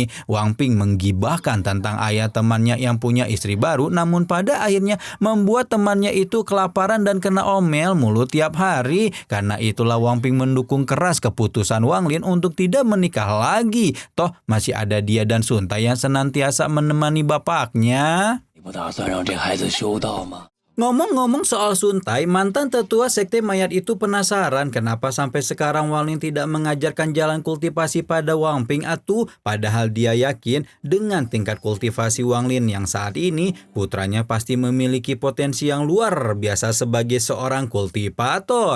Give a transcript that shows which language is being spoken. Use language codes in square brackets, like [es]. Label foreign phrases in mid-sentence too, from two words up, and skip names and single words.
[id] Wang Ping menggibahkan tentang ayah temannya yang punya istri baru, namun pada akhirnya membuat temannya itu kelaparan dan kena omel mulu tiap hari. Karena itulah Wang Ping mendukung keras keputusan Wang Lin untuk tidak menikah lagi. Toh masih ada dia dan Sun Tai yang senantiasa menemani bapaknya. [zh] 你不打算让这孩子修道吗？ [id] Ngomong-ngomong soal Sun Tai, mantan tetua sekte mayat itu penasaran kenapa sampai sekarang Wang Lin tidak mengajarkan jalan kultivasi pada Wang Ping atuh, padahal dia yakin dengan tingkat kultivasi Wang Lin yang saat ini, putranya pasti memiliki potensi yang luar biasa sebagai seorang kultivator.